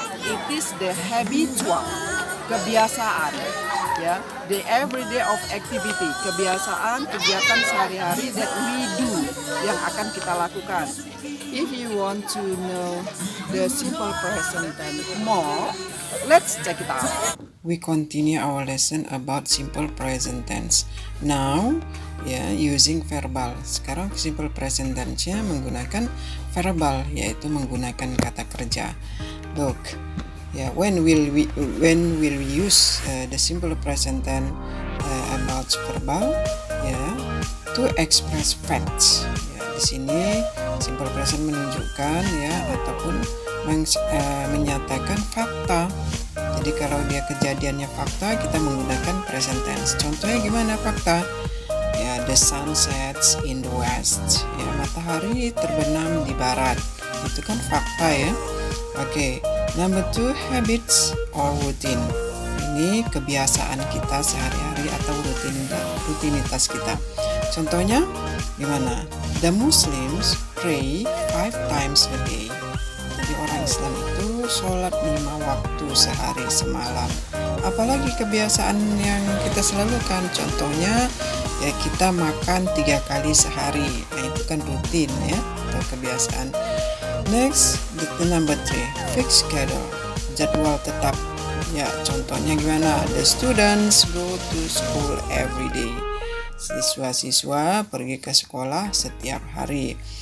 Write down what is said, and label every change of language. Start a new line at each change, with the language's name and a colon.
English: It is the habitual,
Indonesian: kebiasaan,
English: the everyday of activity,
Indonesian: kebiasaan, kegiatan sehari-hari
English: that we do,
Indonesian: yang akan kita lakukan.
English: If you want to know the simple present tense more, let's check it out. We continue our lesson about simple present tense. Now, using verbal.
Indonesian: Sekarang simple present tense-nya menggunakan verbal, yaitu menggunakan kata kerja.
English: Look, when will we use the simple present tense about verbal? To express facts.
Indonesian: Di sini simple present menunjukkan ataupun menyatakan fakta. Jadi kalau dia kejadiannya fakta, kita menggunakan present tense. Contohnya gimana fakta?
English: The sun sets in the west.
Indonesian: Matahari terbenam di barat. Itu kan fakta ya.
English: Oke, number 2, habits or routine.
Indonesian: Ini kebiasaan kita sehari-hari atau rutinitas kita. Contohnya gimana?
English: The Muslims pray 5 times a day.
Indonesian: Jadi orang Islam itu sholat 5 waktu sehari semalam. Apalagi kebiasaan yang kita selalu kan, contohnya kita makan 3 kali sehari. Nah itu kan rutin atau kebiasaan.
English: Next, the number 3, fixed schedule,
Indonesian: jadwal tetap. Contohnya gimana?
English: The students go to school every day.
Indonesian: Siswa-siswa pergi ke sekolah setiap hari.